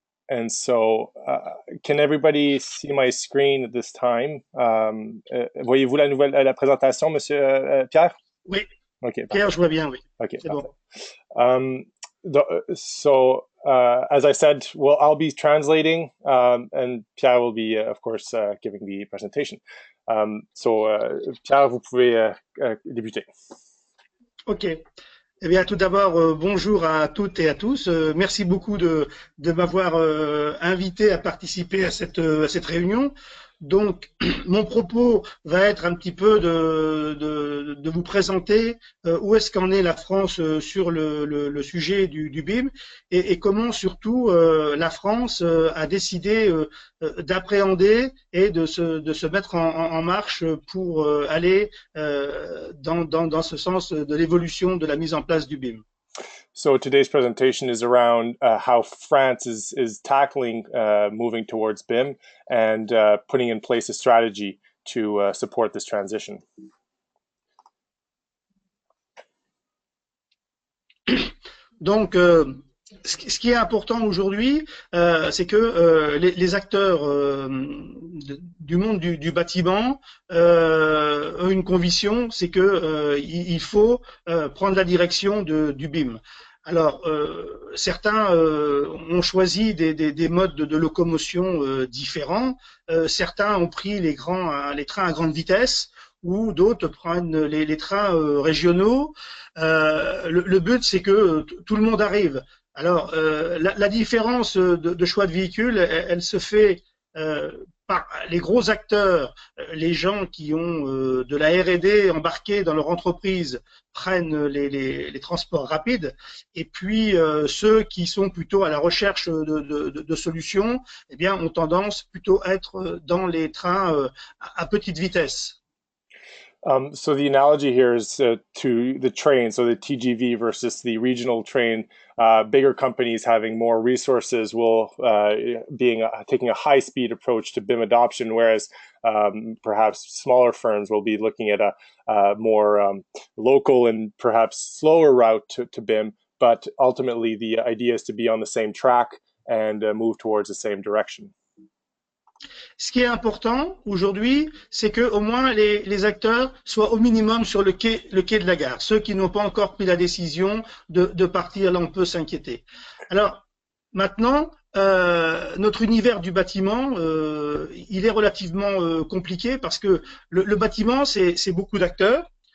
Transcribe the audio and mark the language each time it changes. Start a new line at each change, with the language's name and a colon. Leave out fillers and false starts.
English: And so, can everybody see my screen at this time?
French: Voyez-vous la présentation, Monsieur Pierre? Oui.
English: Okay.
French: Pierre, je vois bien, oui.
English: Okay.
French: C'est bon.
English: So, as I said, well, I'll be translating, and Pierre will be, of course, giving the presentation.
French: Pierre, vous pouvez débuter.
English: Ok.
French: Eh bien, tout d'abord, bonjour à toutes et à tous. Merci beaucoup de m'avoir invité à participer à cette réunion. Donc, mon propos va être un petit peu de vous présenter où est-ce qu'en est la France sur le sujet du BIM et comment surtout la France a décidé d'appréhender et de se mettre en marche pour aller dans ce sens de l'évolution de la mise en place du BIM.
English: So today's presentation is around how France is tackling moving towards BIM and putting in place a strategy to support this transition.
French: Donc, ce qui est important aujourd'hui, c'est que les acteurs du monde du bâtiment ont une conviction, c'est que il faut prendre la direction du BIM. Alors, certains ont choisi des modes de locomotion différents. Certains ont pris les trains à grande vitesse, ou d'autres prennent les trains régionaux. Le but, c'est que tout le monde arrive. Alors, la différence de choix de véhicule, elle se fait par les gros acteurs, les gens qui ont de la R&D embarquée dans leur entreprise prennent les transports rapides, et puis ceux qui sont plutôt à la recherche de solutions, eh bien, ont tendance plutôt à être dans les trains à petite vitesse.
English: So the analogy here is to the train, so the TGV versus the regional train. Bigger companies having more resources will taking a high-speed approach to BIM adoption, whereas perhaps smaller firms will be looking at a more local and perhaps slower route to BIM. But ultimately, the idea is to be on the same track and move towards the same direction.
French: Ce qui est important aujourd'hui, c'est que au moins les acteurs soient au minimum sur le quai de la gare. Ceux qui n'ont pas encore pris la décision de partir, là on peut s'inquiéter. Alors maintenant, notre univers du bâtiment, il est relativement compliqué parce que le bâtiment, c'est beaucoup d'acteurs.